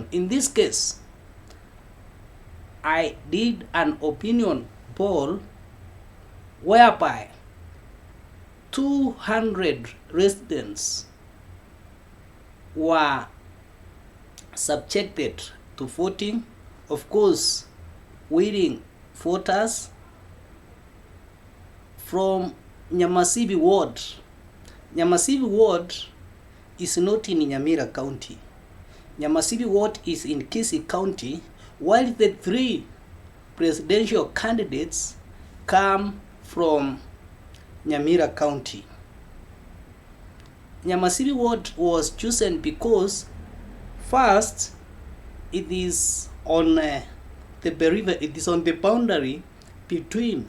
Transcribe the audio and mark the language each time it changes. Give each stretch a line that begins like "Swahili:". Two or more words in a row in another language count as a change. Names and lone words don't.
English: In this case, I did an opinion poll whereby 200 residents were subjected to voting. Of course, willing voters from Nyamasibi ward. Nyamasibi ward is not in Nyamira County. Nyamasibi ward is in Kisii County, while the three presidential candidates come from Nyamira County. Nyamasibi ward was chosen because first, it is on the boundary between.